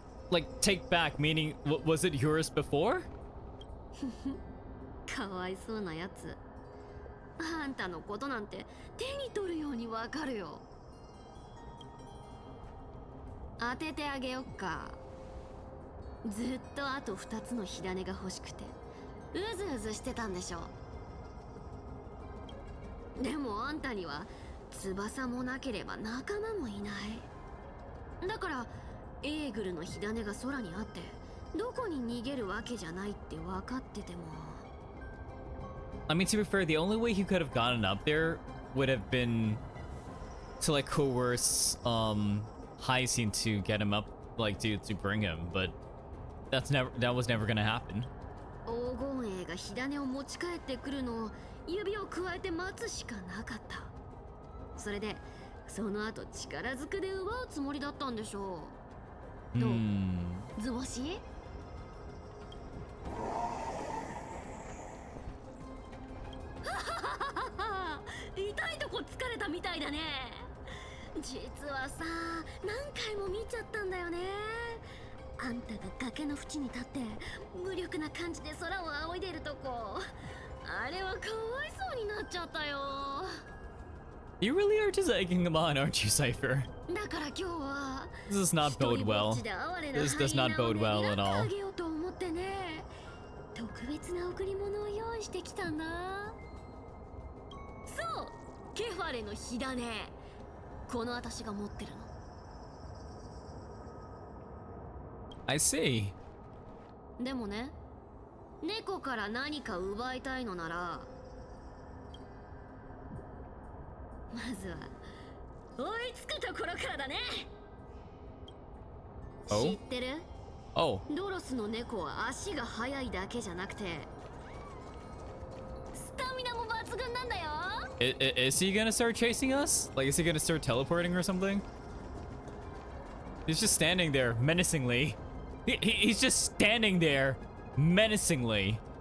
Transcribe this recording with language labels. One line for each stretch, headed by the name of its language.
English: Like, take back, meaning, was it yours before?
Japanese: かわいそうなやつ。あんたのことなんて手に取るようにわかるよ。当ててあげよっか。ずっとあと2つの火種が欲しくてうずうずしてたんでしょ。でもあんたには翼もなければ仲間もいない。だからエーグルの火種が空にあってどこに逃げるわけじゃないって分かってても。
English: I mean, to be fair, the only way he could have gotten up there would have been to like coerce Hyacinth to get him up, like to bring him, but that was never gonna happen.
Japanese: 黄金衛が火種を持ち帰ってくるのを指をくわえて待つしかなかった。それでその後力ずくで奪うつもりだったんでしょう。どう、図星？痛いとこ疲れたみたいだね。実はさ、何回も見ちゃったんだよね。あんたが崖の縁に立って無力な感じで空を仰いでるとこ、あれはかわいそうになっちゃったよ。
English: You really are just egging him on, aren't you, Cypher?
Japanese: だから今日は
English: This does not bode well. This does not bode well at all.
Japanese: あげようと思ってね、特別な贈り物を用意してきたんだ。そう、ケファレの火種。この私が持ってるの。
English: I see.
Japanese: でもね、猫から何か奪いたいのなら、まずは追いつくところからだね。
English: Oh?
Japanese: 知ってる？
English: Oh.
Japanese: ドロスの猫は足が速いだけじゃなくてスタミナも抜群なんだよ。
English: Is he gonna start chasing us? Like, is he gonna start teleporting or something? He's just standing there menacingly. He's just standing there menacingly.